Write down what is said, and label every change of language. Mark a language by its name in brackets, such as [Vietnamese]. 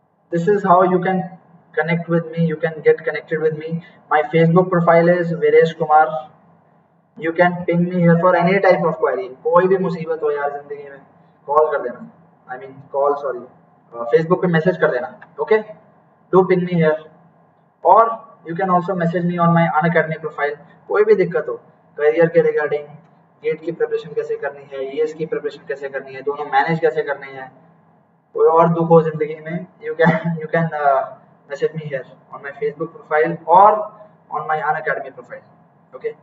[English] This is how you can connect with me. You can get connected with me. My Facebook profile is Viresh Kumar. You can ping me here for any type of query. [Hindi] कोई भी मुसीबत हो यार जिंदगी में call कर देना. [English] I mean call, sorry. [Hindi] Facebook पे मैसेज कर देना. [English] Okay. Do ping me here. Or you can also message me on my Unacademy profile. [Hindi] कोई भी दिक्कत हो करियर के रिगार्डिंग, गेट की प्रिपरेशन कैसे करनी है, ईएस की प्रिपरेशन कैसे करनी है, दोनों मैनेज कैसे करने हैं, कोई और दुख हो जिंदगी में, [English] you can message me here on my Facebook profile or on my Unacademy profile. [Hindi] Okay.